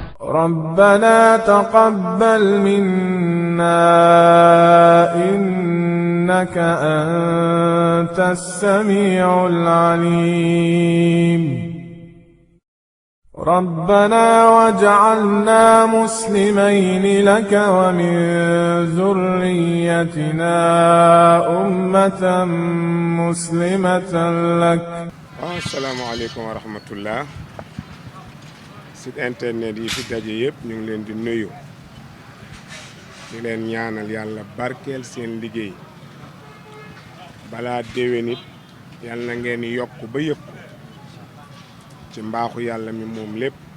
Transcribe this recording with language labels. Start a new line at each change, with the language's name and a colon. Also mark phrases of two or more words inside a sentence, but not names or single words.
Arabic: ربنا تقبل منا إنك أنت السميع العليم ربنا واجعلنا مسلمين لك ومن ذريتنا أمة مسلمة لك. السلام عليكم ورحمة الله.
French: Site internet
Wolof: yi fi daje yëpp ñu ngi leen di nuyu di leen ñaanal yàlla barkeel seen liggéey balaa déwén it yàlla na ngeen yokk ba yëpp ci mbaaxu yàlla mi moom lépp.